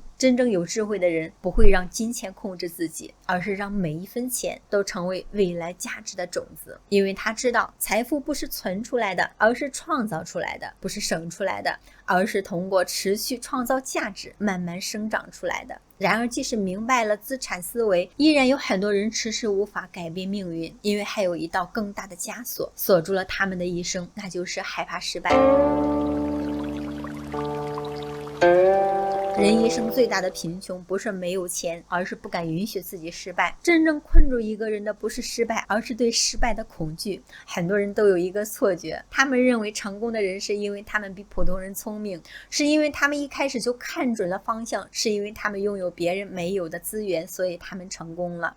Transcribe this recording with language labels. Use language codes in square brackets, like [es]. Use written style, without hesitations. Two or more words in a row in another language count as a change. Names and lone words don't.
[zh] 真正有智慧的人不會讓金錢控制自己，而是讓每一分錢都成為未來價值的種子。因為他知道財富不是存出來的，而是創造出來的；不是省出來的，而是通過持續創造價值慢慢生長出來的。然而即使明白了資產思維，依然有很多人遲遲無法改變命運，因為還有一道更大的枷锁鎖住了他們的一生，那就是害怕失敗。人一生最大的贫窮不是沒有錢，而是不敢允許自己失敗。真正困住一個人的不是失敗，而是對失敗的恐懼。很多人都有一個錯覺，他們認為成功的人是因為他們比普通人聰明，是因為他們一開始就看準了方向，是因為他們擁有別人沒有的資源，所以他們成功了。